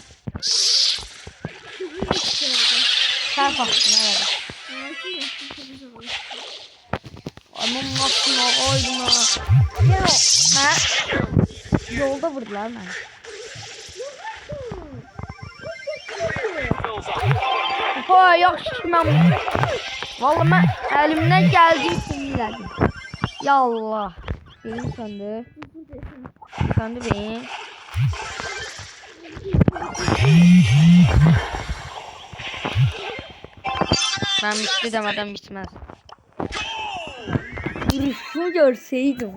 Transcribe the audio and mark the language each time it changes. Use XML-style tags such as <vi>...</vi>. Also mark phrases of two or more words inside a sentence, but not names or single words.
<tr>Sen baktın evet. Aman nasıl oydum ha. Ya ben yolda vurdular beni.</tr> <az>Ha yaxşı ki mən vallahi mən əlimdən gəldiyi kimi elədim.</az> <ar>Ya Allah.</ar> <tr>Benim söndü. Söndü benim. Ben bitti demeden bitmez. Vuruşumu görseydim.</tr>